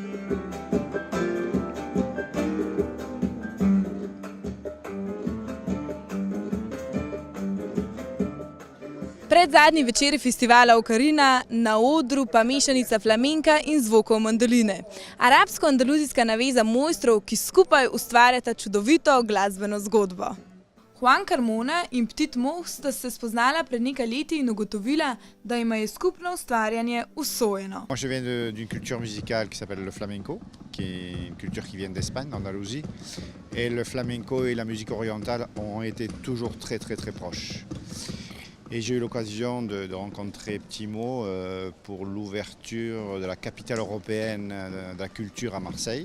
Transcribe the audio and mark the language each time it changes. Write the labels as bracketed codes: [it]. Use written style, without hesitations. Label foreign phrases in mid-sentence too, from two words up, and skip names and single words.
[sl] Predzadnji večer festivala Ocarina, na odru pa mešanica flamenka in zvokov mandoline. Arabsko-andaluzijska naveza mojstrov, ki skupaj ustvarjata čudovito glasbeno zgodbo. Juan Carmona in Petit Moh sta se spoznala pred nekaj leti in ugotovila, da jima je skupno ustvarjanje usojeno. [fr] Moi, je viens d'une culture musicale qui s'appelle le flamenco, qui est une culture qui vient d'Espagne, d'Andalousie. Et le flamenco et la musique orientale ont été toujours très proches. Et j'ai eu l'occasion de rencontrer Petit Moh pour l'ouverture de la capitale européenne de la culture à Marseille.